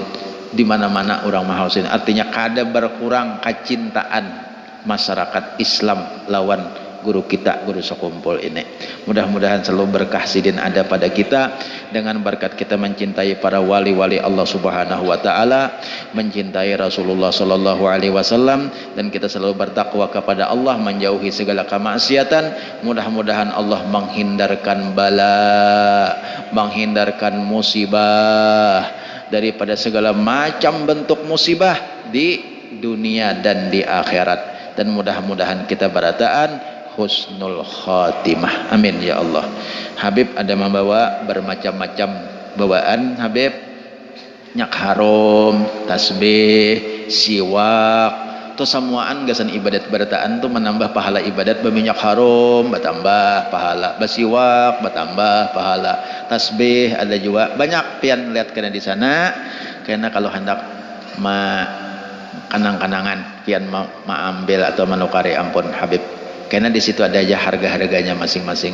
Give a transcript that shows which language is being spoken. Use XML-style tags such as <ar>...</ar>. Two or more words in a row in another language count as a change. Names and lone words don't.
<bjn>Di mana-mana orang mahal sini artinya kada berkurang kecintaan masyarakat Islam lawan guru kita guru sekumpul ini. Mudah-mudahan selalu berkah sidin ada pada kita dengan berkat kita mencintai para wali-wali Allah</bjn> <ar>سبحانه وتعالى,</ar> <bjn>mencintai Rasulullah</bjn> <ar>صلى الله عليه وسلم</ar> <bjn>dan kita selalu bertakwa kepada Allah, menjauhi segala kemaksiatan. Mudah-mudahan Allah menghindarkan bala, menghindarkan musibah daripada segala macam bentuk musibah di dunia dan di akhirat dan mudah-mudahan kita berataan</bjn> <ar>حسن الخاتمة آمين يا الله.</ar> <bjn>Habib ada membawa bermacam-macam bawaan Habib, nyak harum, tasbih, siwak itu semuaan gasan ibadat berataan tuh menambah pahala ibadat. Berminyak harum bertambah pahala, bersiwak bertambah pahala, tasbih ada juga banyak pian lihat kena di sana karena kalau hendak kanang-kanangan pian ambil atau menukari ampun Habib karena di situ ada aja harga-harganya masing-masing.</bjn>